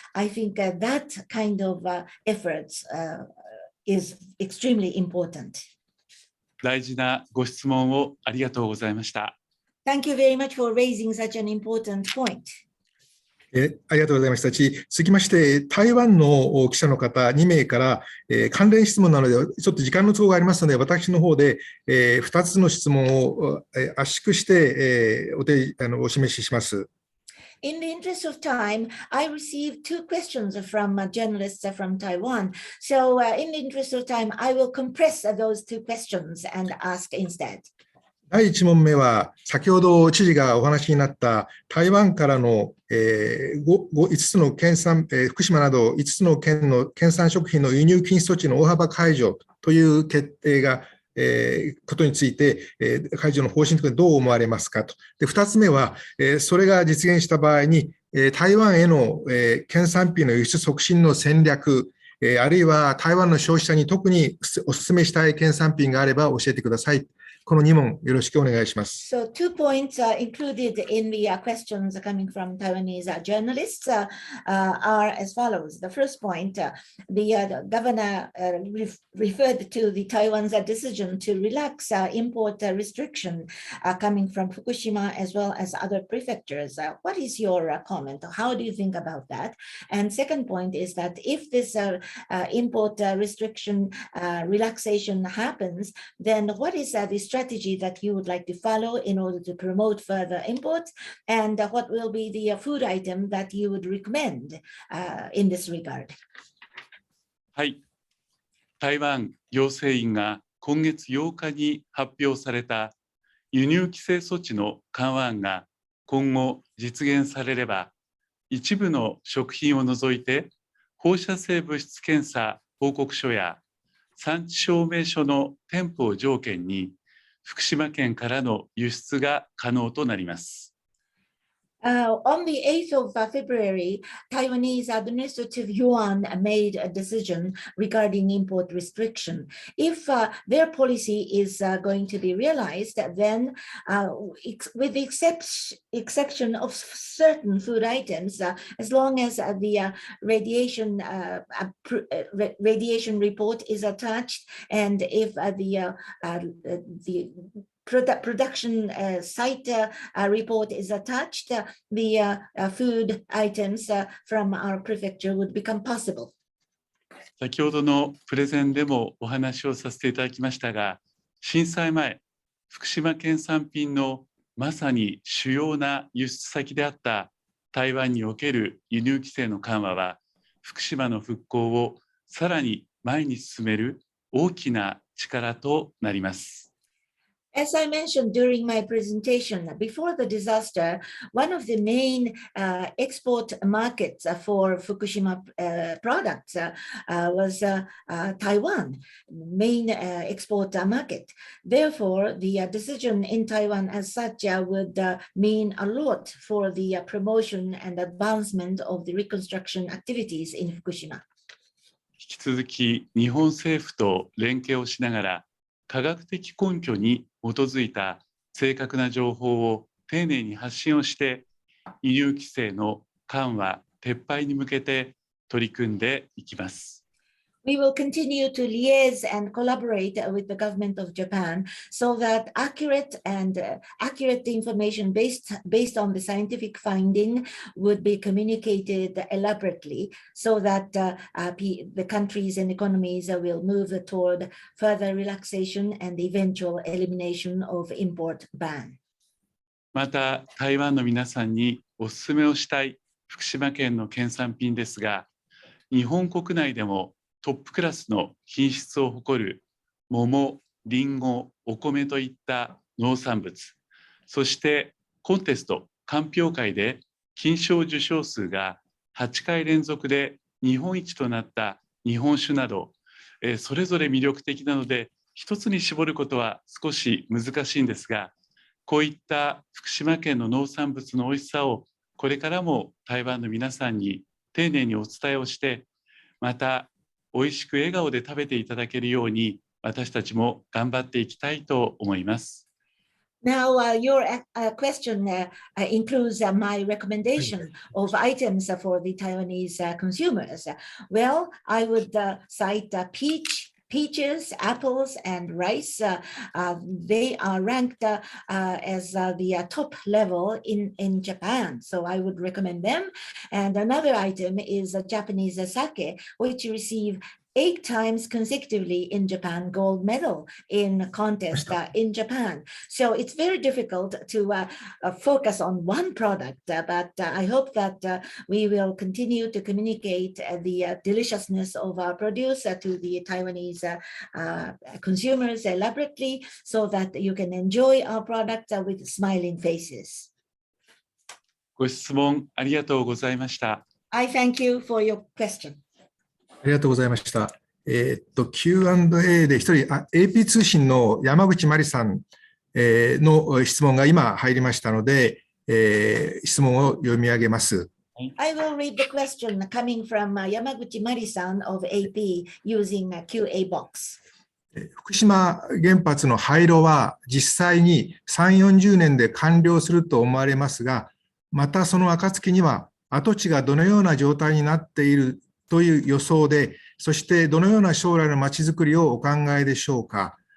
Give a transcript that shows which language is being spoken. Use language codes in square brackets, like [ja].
[en] I think that kind of efforts is extremely important. [ja] 大事なご質問をありがとうございました。 [en] Thank you very much for raising such an important point. [ja] ありがとうございました。続きまして、台湾の記者の方2名から、関連質問なので、ちょっと時間の都合がありますので、私の方で、2つの質問を圧縮して、お示しします。 [en] In the interest of time, I received 2 questions from journalists from Taiwan. So in the interest of time, I will compress those 2 questions and ask instead. [ja] 第1問目は、先ほど知事がお話になった台湾からの5つの県産、福島など5つの県の県産食品の輸入禁止措置の大幅解除という決定がことについて、解除の方針としてどう思われますかと。で、2つ目は、それが実現した場合に、台湾への県産品の輸出促進の戦略、あるいは台湾の消費者に特にお勧めしたい県産品があれば教えてください。この2問よろしくお願いします。 [en] So 2 points included in the questions coming from Taiwanese journalists are as follows. The first point, the governor referred to the Taiwan's decision to relax import restriction coming from Fukushima as well as other prefectures. What is your comment? How do you think about that? And second point is that if this import restriction relaxation happens, then what is the strategy that you would like to follow in order to promote further imports, and what will be the food item that you would recommend in this regard? [ja] はい、台湾行政院が今月8日に発表された輸入規制措置の緩和案が今後実現されれば、一部の食品を除いて放射性物質検査報告書や産地証明書の添付を条件に福島県からの輸出が可能となります。 [en] On the 8th of February, Taiwanese Administrative Yuan made a decision regarding import restriction. If their policy is going to be realized, then with the exception of certain food items, as long as the radiation report is attached, and if the production site report is attached, the food items from our prefecture would become possible. [ja] 先ほどのプレゼンでもお話をさせていただきましたが、震災前、福島県産品のまさに主要な輸出先であった台湾における輸入規制の緩和は、福島の復興をさらに前に進める大きな力となります。 [en] As I mentioned during my presentation, before the disaster, one of the main export markets for Fukushima products was Taiwan, main export market. Therefore, the decision in Taiwan as such would mean a lot for the promotion and advancement of the reconstruction activities in Fukushima. [ja] 引き続き日本政府と連携をしながら科学的根拠に基づいた正確な情報を丁寧に発信をして輸入規制の緩和・撤廃に向けて取り組んでいきます。 [en] We will continue to liaise and collaborate with the government of Japan so that accurate information based on the scientific finding would be communicated elaborately so that the countries and economies will move toward further relaxation and eventual elimination of import ban. [ja] また台湾の皆さんにお勧めをしたい福島県の県産品ですが、日本国内でもトップクラスの品質を誇る桃、りんご、お米といった農産物、そしてコンテスト、鑑評会で金賞受賞数が8回連続で日本一となった日本酒など、それぞれ魅力的なので一つに絞ることは少し難しいんですが、こういった福島県の農産物の美味しさをこれからも台湾の皆さんに丁寧にお伝えをして、また美味しく笑顔で食べていただけるように私たちも頑張っていきたいと思います。 [en] Now, your question includes my recommendation of items for the Taiwanese consumers. Well, I would cite peaches, apples, and rice. They are ranked as the top level in Japan, so I would recommend them. And another item is Japanese sake, which receive 8 times consecutively in Japan gold medal in contest in Japan. So it's very difficult to focus on one product, but I hope that we will continue to communicate the deliciousness of our produce to the Taiwanese consumers elaborately so that you can enjoy our product with smiling faces. [ja] ご質問ありがとうございました。 [en] I thank you for your question. [ja] ありがとうございました。Q&A で一人、AP 通信の山口真理さんの質問が今入りましたので、質問を読み上げます。 [en] I will read the question coming from Yamaguchi Mari-san of AP using a QA box. [ja] 福島原発の廃炉は実際に3、40年で完了すると思われますが、またその暁には跡地がどのような状態になっているという予想で、そしてどのような将来のまちづくりをお考えでしょうか。